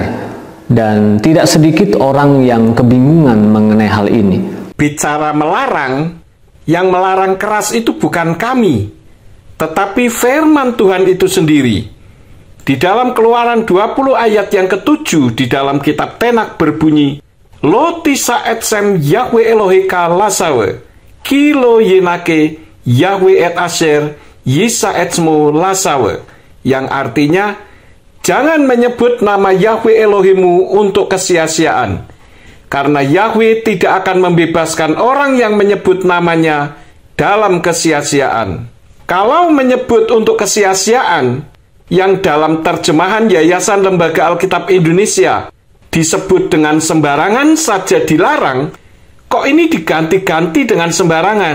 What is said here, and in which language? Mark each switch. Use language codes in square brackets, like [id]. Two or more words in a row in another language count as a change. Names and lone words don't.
[id] Dan tidak sedikit orang yang kebingungan mengenai hal ini. Bicara melarang, yang melarang keras itu bukan kami, tetapi firman Tuhan itu sendiri. Di dalam Keluaran 20 ayat yang ke-7 di dalam kitab Tenak berbunyi, [he] לא תשא את שם יהוה אלהיך לשוא כי לא ינקה יהוה את אשר ישא את שמו לשוא, [id] yang artinya, jangan menyebut nama Yahweh Elohimu untuk kesia-siaan, karena Yahweh tidak akan membebaskan orang yang menyebut namanya dalam kesia-siaan. Kalau menyebut untuk kesia-siaan, yang dalam terjemahan Yayasan Lembaga Alkitab Indonesia disebut dengan sembarangan saja dilarang, kok ini diganti-ganti dengan sembarangan?